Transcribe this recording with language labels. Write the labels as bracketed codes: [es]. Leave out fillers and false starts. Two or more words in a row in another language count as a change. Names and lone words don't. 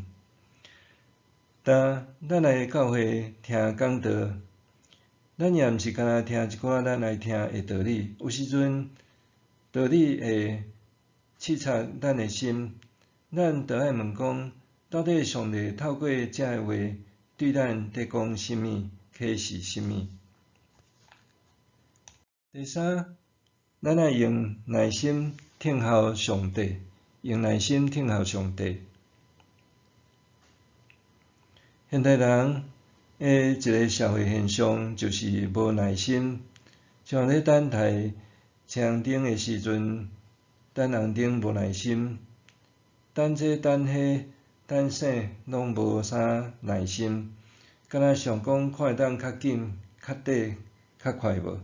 [nan] 但咱来教会听讲道，咱也毋是干那听一寡咱爱听的道理，有时阵道理会刺插咱的心，咱着爱问讲，到底上帝透过遮个话对咱伫讲甚物，启示甚物？第三，咱爱用耐心听候上帝，用耐心听候上帝。现代人一个社会现象就是无耐心，像咧等待车红灯的时阵，等红灯无耐心，等这等迄，等啥拢无啥耐心，敢若想讲看会当较紧、较短、较快无。